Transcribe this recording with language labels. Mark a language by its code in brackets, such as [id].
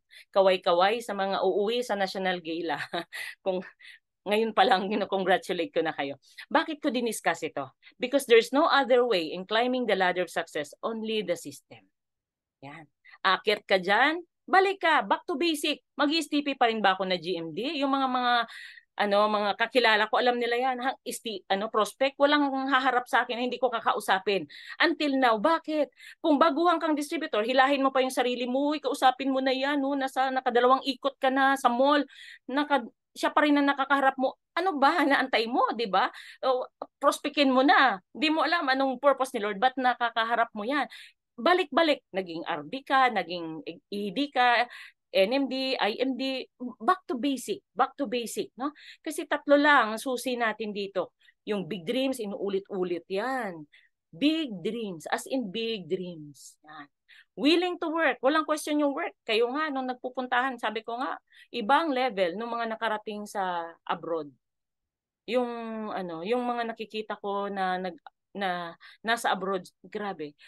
[tl] Kaway-kaway sa mga uuwi sa National Gala. Kung ngayon pa lang, congratulate ko na kayo. Bakit ko diniscuss ito? [en] Because there's no other way in climbing the ladder of success, only the system. Yan. [tl] Akit ka dyan, balik ka, [en] back to basic. [tl] Mag-STP pa rin ba ako na GMD? Yung mga kakilala ko, alam nila yan, prospect, walang haharap sa akin, hindi ko kakausapin. [en] Until now, [tl] bakit? Kung baguhan kang distributor, hilahin mo pa yung sarili mo, kausapin mo na yan, no? Nakadalawang ikot ka na sa mall, siya pa rin ang nakakaharap mo. Ano ba, naantay mo, di ba? Prospectin mo na. Di mo alam anong purpose ni Lord, ba't nakakaharap mo yan? Balik-balik, naging RB ka, naging ED ka, NMD, IMD, [en] back to basic, [tl] no? Kasi 3 lang ang susi natin dito. Yung big dreams, inuulit-ulit yan. [en] Big dreams, as in big dreams. Yan. Willing to work, walang question yung work. [tl] Kayo nga, nung nagpupuntahan, sabi ko nga, ibang level nung mga nakarating sa abroad. Yung mga nakikita ko na nasa abroad, grabe.